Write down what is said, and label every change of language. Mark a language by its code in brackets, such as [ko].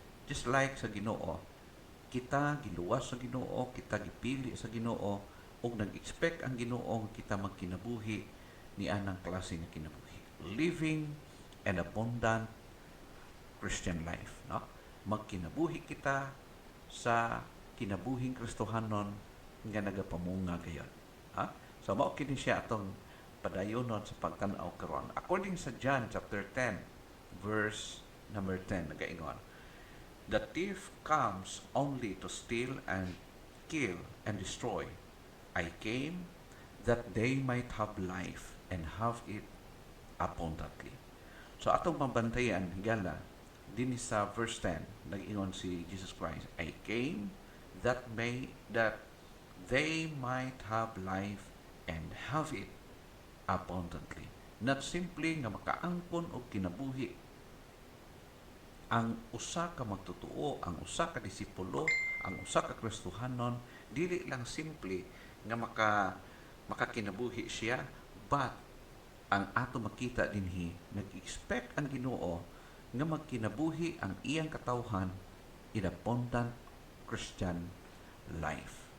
[ceb] Just like sa Ginoo, kita giluwas sa Ginoo, kita gipili sa Ginoo ug nag-expect ang Ginoo kita magkinabuhi ni anang klase nga kinabuhi. [en] Living an abundant Christian life, no? [ceb] Magkinabuhi kita sa kinabuhing Kristohanon nga nagapamunga gayon. Ha? So mao kini siya atong padayonon sa pagtan-aw karon. [en] According sa John chapter 10 verse number 10 nagaingon, "The thief comes only to steal and kill and destroy. I came that they might have life and have it abundantly." [ceb] So atong mabantayan higala dinhi sa verse 10 nag-ingon si Jesus Christ, [en] "I came that they might have life and have it abundantly." Not simply [ceb] nga makaangkon og kinabuhi ang usa ka magtutuo, ang usa ka disipulo, ang usa ka Kristohanon, dili lang simple nga makakinabuhi siya, but ang ato makita dinhi nag-expect ang Ginoo nga magkinabuhi ang iyang katawhan [en] in abundant Christian life.